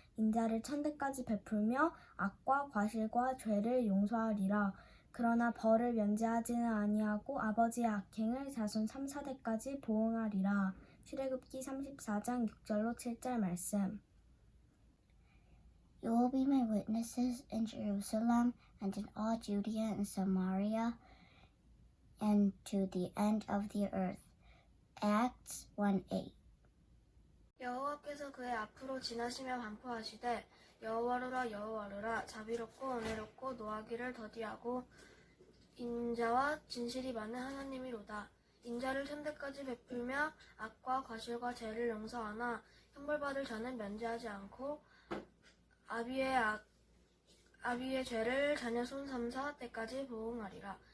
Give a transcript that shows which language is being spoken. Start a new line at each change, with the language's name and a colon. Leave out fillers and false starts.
Korean: 인자를 천대까지 베풀며 악과 과실과 죄를 용서하리라. 그러나 벌을 면제하지는 아니하고 아버지의 악행을 자손 3, 4대까지 보응하리라. 출애굽기 34장 6절로 7절 말씀.
English: You will be my witnesses in Jerusalem and in all Judea and Samaria and to the end of the earth. Acts 1:8.
Korean: 여호와께서 그의 앞으로 지나시며 반포하시되 여호와로라 여호와로라 자비롭고 은혜롭고 노하기를 더디하고 인자와 진실이 많은 하나님이로다. 인자를 천대까지 베풀며 악과 과실과 죄를 용서하나 형벌받을 자는 면제하지 않고 아비의 죄를 자녀 손 3, 4대까지 보응하리라.